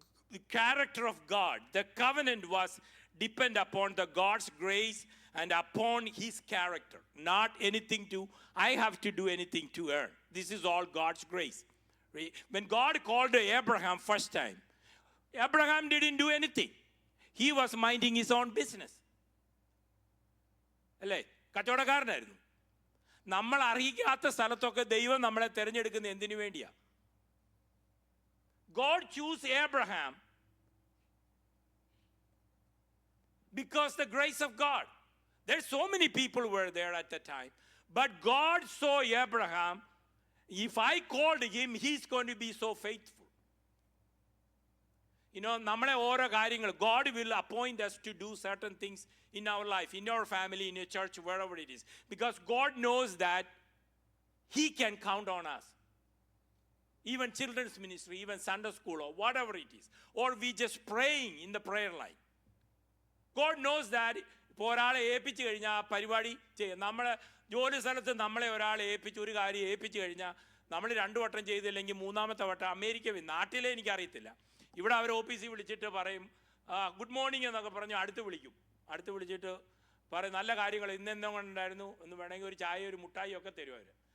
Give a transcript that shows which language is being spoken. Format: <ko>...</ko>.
<en>The character of God, the covenant was depend upon the God's grace and upon his character. Not anything I have to do anything to earn. This is all God's grace. When God called Abraham first time, Abraham didn't do anything. He was minding his own business.</en> <ml>അല്ലേ? കച്ചവടക്കാരനായിരുന്നു. നമ്മൾ അറിയിക്കാത്ത സ്ഥലത്തൊക്കെ ദൈവം നമ്മളെ തിരഞ്ഞെടുക്കുന്ന എന്തിനു വേണ്ടിയാ?</ml> <en>God chose Abraham because the grace of God. There's so many people were there at the time. But God saw Abraham. If I called him, he's going to be so faithful.</en> <ml>നമ്മളെ ഓരോ കാര്യങ്ങൾ,</ml> <en>God will appoint us to do certain things in our life, in our family, in your church, wherever it is. Because God knows that he can count on us. Even children's ministry, even Sunday school, or whatever it is. Or we just praying in the prayer line. God knows that</en> <ml>ഇപ്പോൾ ഒരാളെ ഏൽപ്പിച്ചു കഴിഞ്ഞാൽ ആ പരിപാടി ചെയ്യും. നമ്മളെ ജോലി സ്ഥലത്ത് നമ്മളെ ഒരാളെ ഏൽപ്പിച്ച് ഒരു കാര്യം ഏൽപ്പിച്ചു കഴിഞ്ഞാൽ നമ്മൾ 2 വട്ടം ചെയ്തില്ലെങ്കിൽ 3-ാമത്തെ വട്ടം അമേരിക്ക നാട്ടിലെ എനിക്കറിയത്തില്ല, ഇവിടെ അവർ ഓഫീസിൽ വിളിച്ചിട്ട് പറയും ഗുഡ് മോർണിംഗ് എന്നൊക്കെ പറഞ്ഞ് അടുത്ത് വിളിച്ചിട്ട് പറയും നല്ല കാര്യങ്ങൾ ഇന്നെന്തോ കൊണ്ടുണ്ടായിരുന്നു എന്ന് വേണമെങ്കിൽ ഒരു ചായ ഒരു മുട്ടായി ഒക്കെ തരും അവർ.</ml>